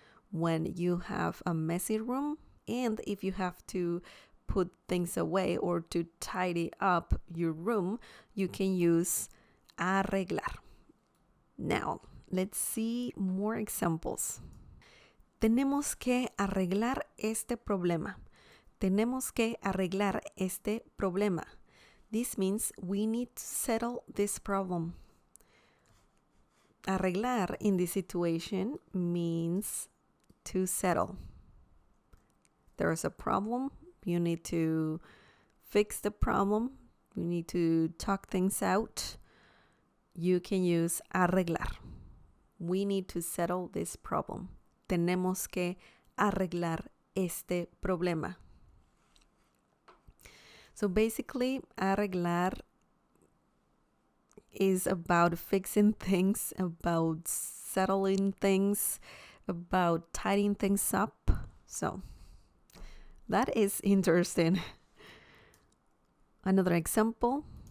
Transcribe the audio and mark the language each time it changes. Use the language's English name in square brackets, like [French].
[English] When you have a messy room and if you have to put things away or to tidy up your room, you can use arreglar. Now, let's see more examples. [Spanish] Tenemos que arreglar este problema. Tenemos que arreglar este problema. [English] This means we need to settle this problem. arreglar in this situation means to settle. There is a problem. You need to fix the problem. You need to talk things out. You can use arreglar. We need to settle this problem. [Spanish] Tenemos que arreglar este problema. [English] So basically, arreglar is about fixing things, about settling things, about tidying things up. So that is interesting. Another example.